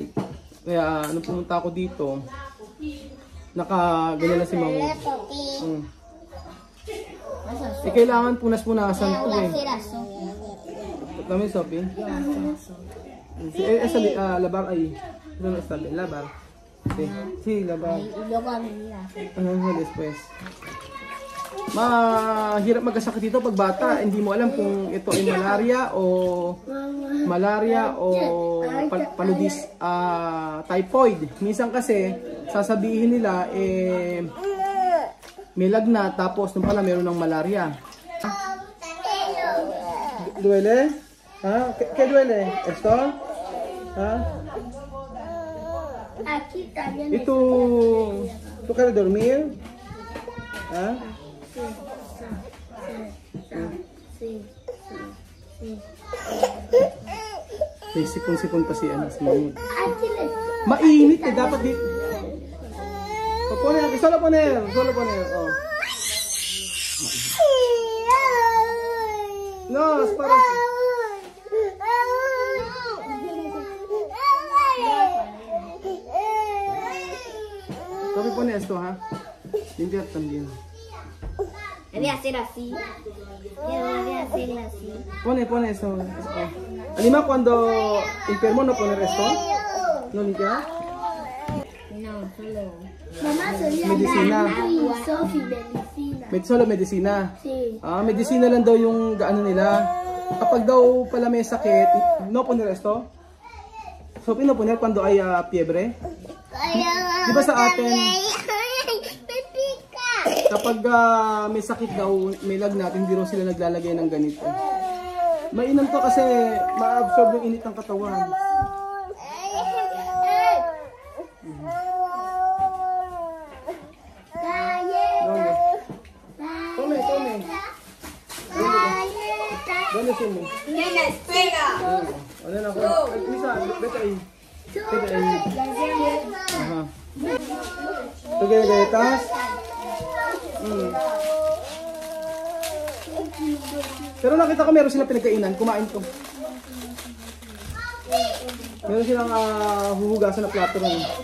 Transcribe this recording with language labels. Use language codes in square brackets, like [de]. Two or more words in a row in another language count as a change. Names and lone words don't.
[tl] Kaya nung pumunta ako dito, nakaganyan na si Mahmoud. Kailangan punas-punasan to eh. Kami Sophie. Labar ay. Ano na sabi? Labar. [es] Sí, labar. Después. [tl] Mahirap magkasakit dito pag bata. Hindi mo alam kung ito ay malaria o paludis, typhoid. Minsan kasi sasabihin nila may lagnat tapos nung pala meron ng malaria. [es] Duele? ¿Qué duele? ¿Esto? Aquí también. ¿Y tú quieres dormir? Sí. [tl] Sipon-sipon pa si Mahmoud. Mainit eh, dapat dito. [es] Solo poner. Oh. No, es para... Sophie, pone esto, limpiar también. Voy a hacer así. Voy a hacer así. Pone eso. Anima cuando enfermo no poner esto. ¿No limpiar? No, solo. Mamá solía Medicina. dar Sophie medicina. Solo medicina. Sí. [tl] Medicina lang daw yung nila. Kapag daw pala may sakit, no poner esto. Sophie, no poner cuando hay fiebre. Di ba sa atin, kapag may sakit daw, may lagnat, hindi rin sila naglalagay ng ganito. Mainam to kasi ma-absorb yung init ng katawan. [es] Tome. ¿Dónde sumo? En la escuela. [tl] Ano na ako? [es] Misa, vete ahí. Vete ahí. Ajá. ¿Tú quieres galletas? [tl] Pero nakita ko meron silang pinagkainan. Kumain ko. Meron silang huhugasan na plato rin.